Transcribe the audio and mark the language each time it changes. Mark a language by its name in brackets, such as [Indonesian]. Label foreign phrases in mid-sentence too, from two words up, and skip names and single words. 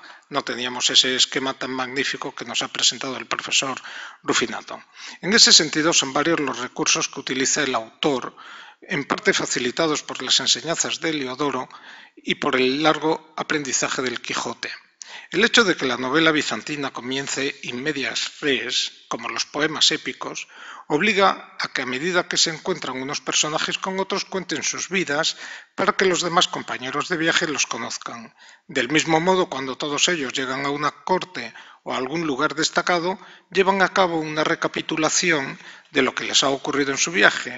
[Spanish] No teníamos ese esquema tan magnífico que nos ha presentado el profesor Rufinato. En ese sentido, son varios los recursos que utiliza el autor, en parte facilitados por las enseñanzas de Heliodoro y por el largo aprendizaje del Quijote. El hecho de que la novela bizantina comience [Latin] in medias res, [Spanish] como los poemas épicos, obliga a que a medida que se encuentran unos personajes con otros cuenten sus vidas para que los demás compañeros de viaje los conozcan. Del mismo modo, cuando todos ellos llegan a una corte o a algún lugar destacado, llevan a cabo una recapitulación de lo que les ha ocurrido en su viaje.